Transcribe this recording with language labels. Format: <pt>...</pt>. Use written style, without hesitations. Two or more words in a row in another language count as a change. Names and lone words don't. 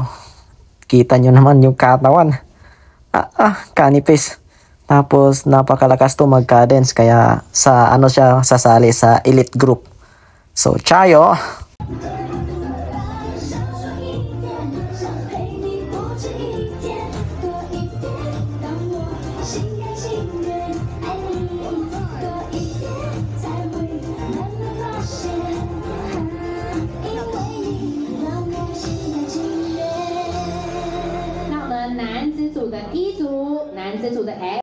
<tl>Kita nyo naman yung katawan. Kanipis. Tapos, napakalakas to mag-cadence. Kaya, sa ano siya, sasali sa elite group. So, Chayo.</tl> <zh>这一点多一点，当我心甘情愿爱你多一点，才会慢慢发现，因为你让我心甘情愿。那我们男子组的一组，男子组的 F。</zh>